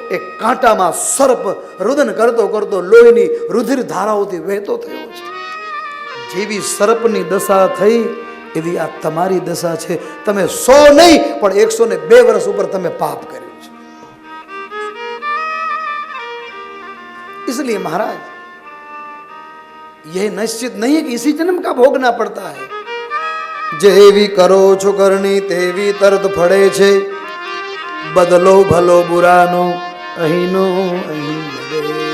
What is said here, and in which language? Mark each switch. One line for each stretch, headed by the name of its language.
Gujarati: એ કાંટામાં સર્પ રુદન કરતો કરતો લોહીની રુધિર ધારાઓથી વહેતો થયો છે। જેવી સર્પની દશા થઈ એવી આ તમારી દશા છે। તમે 100 નહીં પણ 102 વર્ષ ઉપર તમે પાપ કર્યું છે।
Hindi: इसलिए महाराज यह निश्चित नहीं है कि इसी जन्म का भोगना पड़ता है।
Gujarati: जेवी करो છો કરણી તેવી તરત ફળે છે, બદલો ભલો બુરાનો અહીંનો અહીં મળે છે।